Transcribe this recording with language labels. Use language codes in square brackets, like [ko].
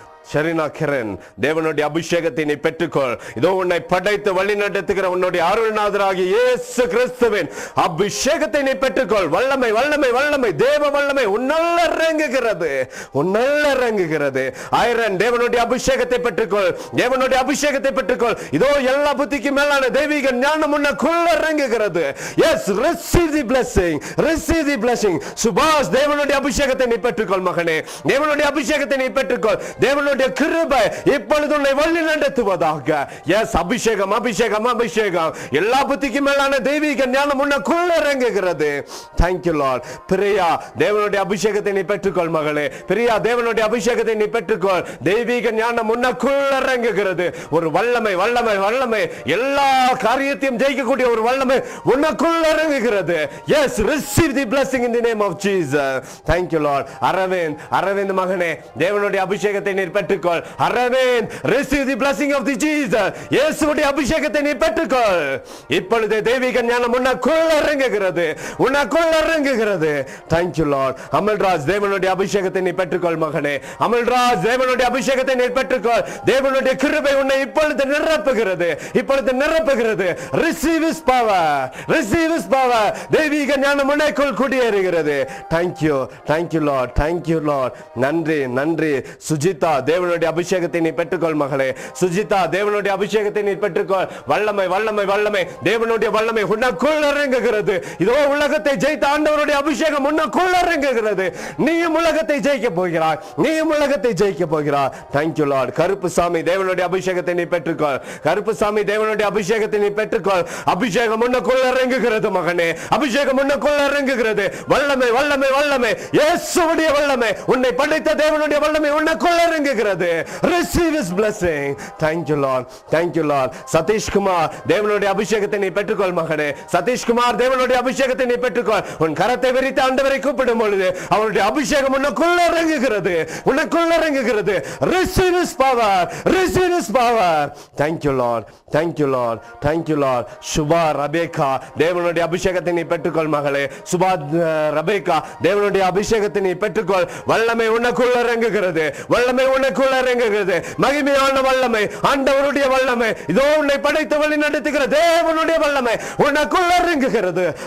[ta] ஷெரினா கிரண், தேவனுடைய அபிஷேகத்தை நீ பெற்றுக்கொள். இதோ உன்னை படைத்து வழி நடத்துகிற உன்னுடைய அருள்நாதராகிய இயேசு கிறிஸ்துவின் அபிஷேகத்தை நீ பெற்றுக்கொள். வல்லமை வல்லமை வல்லமை, தேவ வல்லமை உன்னல்ல இறங்குகிறது, உன்னல்ல இறங்குகிறது. ஐரன், தேவனுடைய அபிஷேகத்தை பெற்றுக்கொள், தேவனுடைய அபிஷேகத்தை பெற்றுக்கொள். இதோ எல்லா புத்திக்கு மேலான தெய்வீக ஞானம் உனக்குள்ள இறங்குகிறது. [en] S, receive the blessing, receive the blessing. [ta] சுபாஷ், தேவனுடைய அபிஷேகத்தை நீ பெற்றுக்கொள் மகனே, தேவனுடைய அபிஷேகத்தை நீ பெற்றுக்கொள். தேவனுடைய கிருபை இப்பொழுது உன்னை வழி நடத்துவதாக. எஸ், அபிஷேகம் அபிஷேகம் அபிஷேகம். எல்லா புத்திக்கு மேலான தெய்வீக ஞானம் உனக்குள்ள இறங்குகிறது. [en] Thank you Lord. [ta] பிரியா, தேவனுடைய அபிஷேகத்தை நீ பெற்றுக்கொள் மகளே. பிரியா, தேவனுடைய அபிஷேகத்தை நீ பெற்றுக்கொள். தெய்வீக ஞானம் உனக்குள்ள இறங்குகிறது. ஒரு வல்லமை வல்லமை வல்லமை, எல்லா காரியத்தையும் ஜெயிக்கக்கூடிய ஒரு வல்லமை உனக்குள்ள இறங்குகிறது. [en] Yes, receive the blessing in the name of Jesus. Thank you Lord. [ta] Aravind மகனே, தேவனுடைய அபிஷேகத்தை நீ பெற்றுக்கொள். [en] Aravind, receive the blessing of the Jesus. [ta] இயேசுவுடைய அபிஷேகத்தை நீ பெற்றுக்கொள். இப்பொழுது தெய்வீக ஞானம் உனக்குள்ள இறங்குகிறது, உனக்குள்ள இறங்குகிறது. [en] Thank you Lord. [ta] அமல்ராஜ், தேவனுடைய அபிஷேகத்தை நீ பெற்றுக்கொள் மகனே. அமல்ராஜ், தேவனுடைய அபிஷேகத்தை நீ பெற்றுக்கொள். தேவனுடைய கிருபை உன்னை இப்பொழுது நிரப்புகிறது, இப்பொழுது நிரப்புகிறது. [en] Receive his power, receive his power. [ta] தெய்வீக ஞானம் உனக்குள் குடியேறுகிறது. [en] Thank you, thank you Lord, thank you Lord. [ta] நன்றி நன்றி. சுஜிதா, தேவனுடைய அபிஷேகத்தை நீ பெற்றுக்கொள் மகளே. சுஜிதா, தேவனுடைய அபிஷேகத்தை நீ பெற்றுக்கொள். வல்லமை வல்லமை வல்லமை, தேவனுடைய வல்லமை உனக்குள் இறங்குகிறது. இதோ உலகத்தை ஜெயித்த ஆண்டவருடைய அபிஷேகம் உனக்குள் இறங்குகிறது. நீயும் உலகத்தை ஜெயிக்க போகிறாய், நீயும் உலகத்தை ஜெயிக்க போகிறாய். [en] Thank you Lord. [ta] கருப்புசாமி, தேவனுடைய அபிஷேகத்தை நீ பெற்றுக்கொள். கருப்புசாமி, தேவனுடைய அபிஷேகத்தை நீ பெற்றுக்கொள். அபிஷேகம் உனக்குள் இறங்குகிறது மகனே, அபிஷேகம் உனக்குள் இறங்குகிறது. வல்லமை வல்லமை வல்லமை, இயேசுவுடைய வல்லமை, உன்னை படைத்த தேவனுடைய வல்லமை உனக்குள் இறங்குகிறது. [en] Receive his blessing. Thank you Lord, thank you Lord. Satish Kumar, [ta] தேவனுடைய அபிஷேகத்தை நீ பெற்றுக்கொள் மகனே. சதீஷ் குமார், தேவனுடைய அபிஷேகத்தை நீ பெற்றுக்கொள். உன் கரத்தை விரித்து ஆண்டவரை கூப்பிடும் பொழுது அவருடைய அபிஷேகம் உனக்குள்ள இறங்குகிறது, உனக்குள்ள இறங்குகிறது. [en] Receive his power, receive his power. Thank you Lord, thank you Lord, thank you Lord. [ta] Subha Rebecca, தேவனுடைய அபிஷேகத்தை நீ பெற்றுக்கொள் மகளே. சுபா ரபேக்கா, தேவனுடைய அபிஷேகத்தை நீ பெற்றுக்கொள். வல்லமை உனக்குள்ள இறங்குகிறது, வல்லமை உனக்குள்ள இறங்குகிறது. மகிமையான வல்லமை, ஆண்டவருடைய வல்லமை, இதோ உன்னை படைத்து வழி நடத்துகிற தேவனுடைய வல்லமை உனக்குள்ள இறங்குகிறது.